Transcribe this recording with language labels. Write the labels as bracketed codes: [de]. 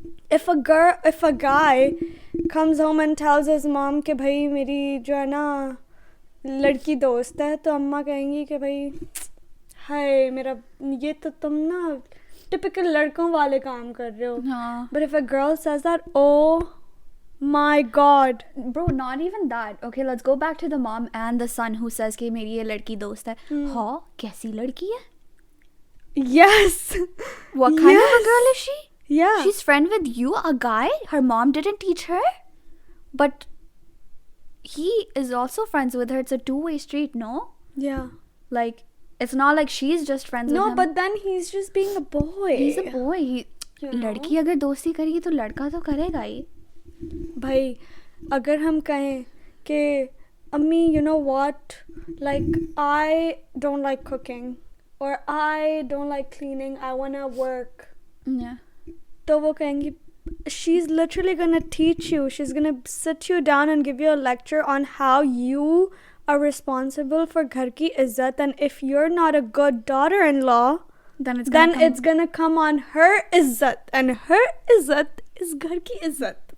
[en] If a guy comes home and tells his mom [hi] कि भाई मेरी जो है ना लड़की दोस्त है, तो अम्मा कहेंगी कि भाई हाय मेरा, ये तो तुम ना typical लड़कों वाले काम कर रहे हो. हाँ. [en] But if a girl says that, oh my god, bro, not even that. Okay, let's go back to the mom and the son who says [hi] कि मेरी ये लड़की दोस्त है. हाँ, कैसी लड़की है? [en] Yes. What kind of a girl is she? Yeah. She's friend with you, a guy her mom didn't teach her, but he is also friends with her. It's a two-way street, no? Yeah. Like, it's not like she's just friends with him. No, but then he's just being a boy. He's a boy. [hi] लड़की अगर दोस्ती करेगी तो लड़का तो करेगा ही. भाई अगर हम कहें कि अम्मी [en] you know what, like I don't like cooking or I don't like cleaning, I wanna work. Yeah. [hi] तो वो कहेंगी, [en] she's literally gonna teach you, she's gonna sit you down and give you a lecture on how you are responsible for [hi] घर की इज्जत, [en] and if you're not a good daughter-in-law, then it's gonna come on her izzat, and her izzat is [hi] घर की इज्जत.